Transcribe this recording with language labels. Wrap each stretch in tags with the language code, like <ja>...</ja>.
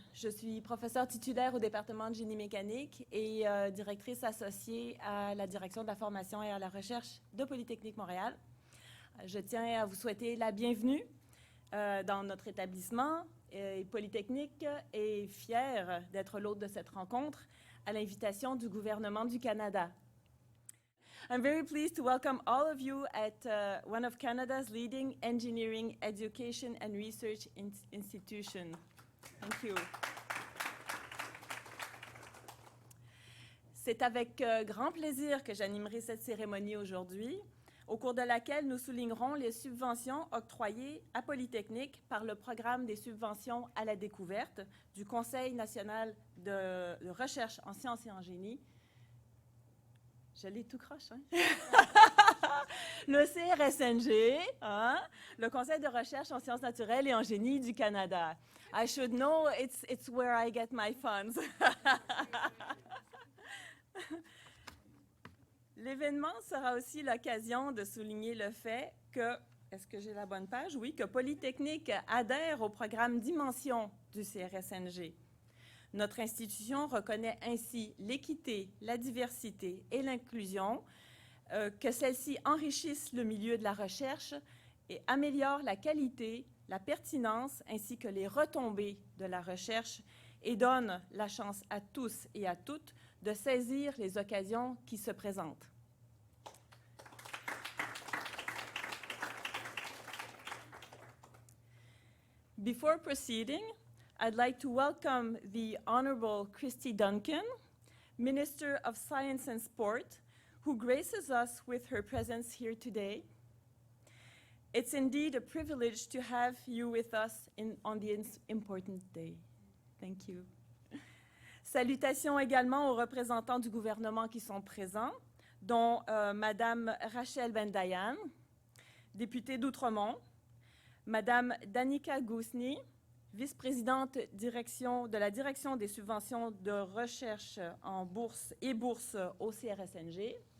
<fr>Je suis professeure titulaire au département de génie mécanique et directrice associée à la direction de la formation et à la recherche de Polytechnique Montréal. Je tiens à vous souhaiter la bienvenue dans notre établissement. Polytechnique est fière d'être l'hôte de cette rencontre à l'invitation du gouvernement du Canada.</fr> <en>I'm very pleased to welcome all of you at one of Canada's leading engineering, education and research institutions. Thank you.</en> <fr>C'est avec grand plaisir que j'animerai cette cérémonie aujourd'hui, au cours de laquelle nous soulignerons les subventions octroyées à Polytechnique par le programme des subventions à la découverte du Conseil national de recherche en sciences et en génie. Je l'ai tout croche, hein? Le CRSNG, hein? Le Conseil de recherche en sciences naturelles et en génie du Canada.</fr> <en>I should know it's where I get my funds.</en> <fr>L'événement sera aussi l'occasion de souligner le fait que, est-ce que j'ai la bonne page? Oui, que Polytechnique adhère au programme Dimension du CRSNG. Notre institution reconnaît ainsi l'équité, la diversité et l'inclusion, que celles-ci enrichissent le milieu de la recherche et améliorent la qualité, la pertinence ainsi que les retombées de la recherche et donnent la chance à tous et à toutes de saisir les occasions qui se présentent.</fr> <en>Before proceeding, I'd like to welcome the Honorable Christy Duncan, Minister of Science and Sport, who graces us with her presence here today. It's indeed a privilege to have you with us on this important day. Thank you.</en> <fr>Salutations également aux représentants du gouvernement qui sont présents, dont Madame Rachel Bendayan, députée d'Outremont, Madame Danica Gousny, vice-présidente de la direction des subventions de recherche en bourse et bourse au CRSNG.</fr>